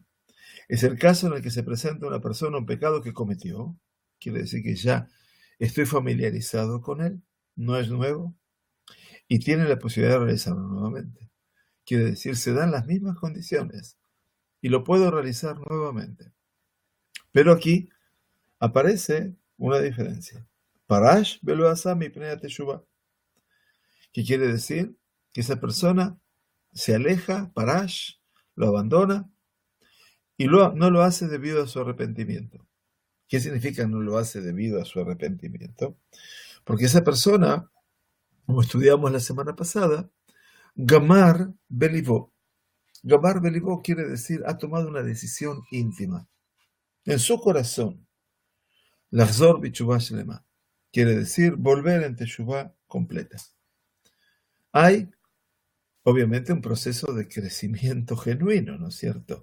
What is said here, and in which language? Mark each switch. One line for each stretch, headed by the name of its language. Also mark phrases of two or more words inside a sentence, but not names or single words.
Spanish: Es el caso en el que se presenta una persona un pecado que cometió, quiere decir que ya estoy familiarizado con él, no es nuevo, y tiene la posibilidad de realizarlo nuevamente. Quiere decir, se dan las mismas condiciones y lo puedo realizar nuevamente. Pero aquí aparece una diferencia.
Hebrew: פירש ולא עשה מפני תשובה,
Spanish: que quiere decir que esa persona se aleja, parash, lo abandona y no lo hace debido a su arrepentimiento. ¿Qué significa no lo hace debido a su arrepentimiento? Porque esa persona, como estudiamos la semana pasada,
Hebrew: גמר בליבו. גמר בליבו
Spanish: quiere decir ha tomado una decisión íntima en su corazón.
Hebrew: לחזור בתשובה שלמה
Spanish: quiere decir volver en teshuvah completa. Hay, obviamente, un proceso de crecimiento genuino, ¿no es cierto?